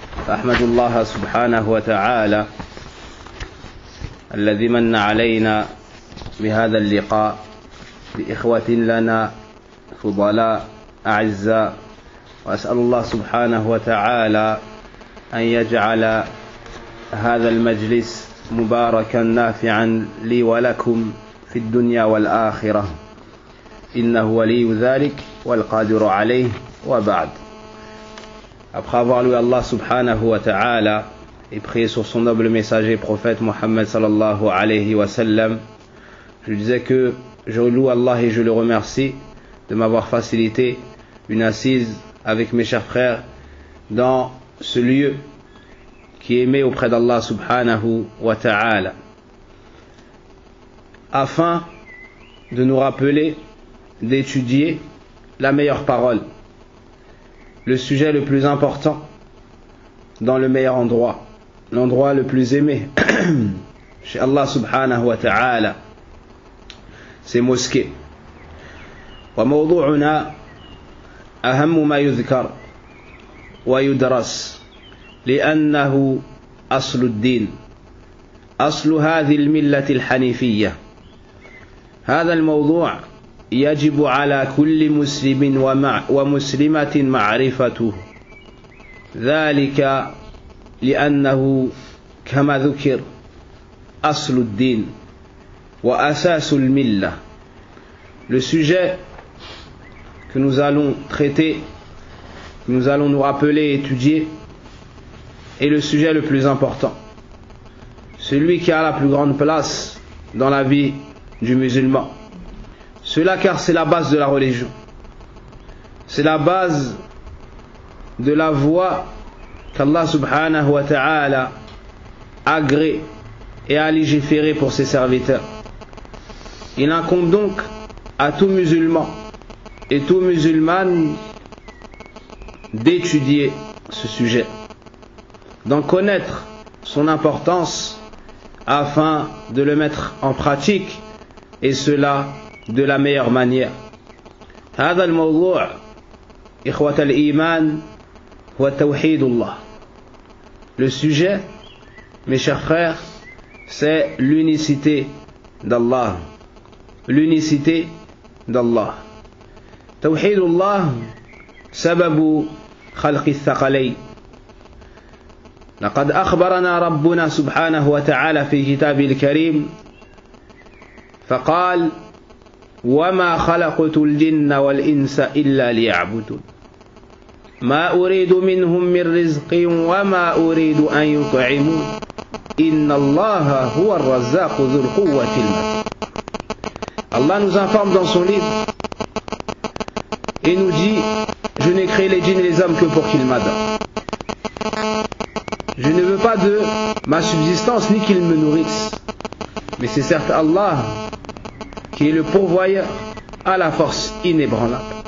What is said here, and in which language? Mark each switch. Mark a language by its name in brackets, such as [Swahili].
[Arabic] أحمد الله سبحانه وتعالى الذي من علينا بهذا اللقاء بإخوة لنا فضلاء أعزاء، وأسأل الله سبحانه وتعالى أن يجعل هذا المجلس مباركا نافعا لي ولكم في الدنيا والآخرة، إنه ولي ذلك والقادر عليه. وبعد. [French] Après avoir loué Allah subhanahu wa ta'ala et prié sur son noble messager prophète Mohammed sallallahu alayhi wa sallam, je disais que je loue Allah et je le remercie de m'avoir facilité une assise avec mes chers frères dans ce lieu qui est aimé auprès d'Allah subhanahu wa ta'ala, afin de nous rappeler d'étudier la meilleure parole, le sujet le plus important, dans le meilleur endroit, l'endroit le plus aimé chez Allah subhanahu wa ta'ala, c'est mosquée. [Arabic] وموضوعنا أهم ما يذكر ويدرس لأنه أصل الدين، أصل هذه الملة الحنيفية. هذا الموضوع يجب على كل مسلم ومسلمة معرفته، ذلك لأنه كما ذكر أصل الدين وأساس الملة. [French] Le sujet que nous allons traiter, que nous allons nous rappeler et étudier, est le sujet le plus important, celui qui a la plus grande place dans la vie du musulman. Cela car c'est la base de la religion, c'est la base de la voie qu'Allah subhanahu wa ta'ala agrée et a légiféré pour ses serviteurs. Il incombe donc à tout musulman et toute musulmane d'étudier ce sujet, d'en connaître son importance afin de le mettre en pratique, et cela de la meilleure manière. [Arabic] هذا الموضوع إخوة الإيمان هو توحيد الله. [French] Le sujet, mes chers frères, c'est l'unicité d'Allah. L'unicité d'Allah. [Arabic] توحيد الله سبب خلق الثقلين. لقد أخبرنا ربنا سبحانه وتعالى في كتابه الكريم فقال: وما خلقت الجن والإنس إلا ليعبدون ما أريد منهم من رزق وما أريد أن يطعمون إن الله هو الرزاق ذو القوة المتين. [French] Allah nous informe dans son livre et nous dit: je n'ai créé les djinns et les hommes que pour qu'ils m'adorent. Je ne veux pas de ma subsistance ni qu'ils me nourrissent, mais c'est certes Allah qui est le pourvoyeur à la force inébranlable.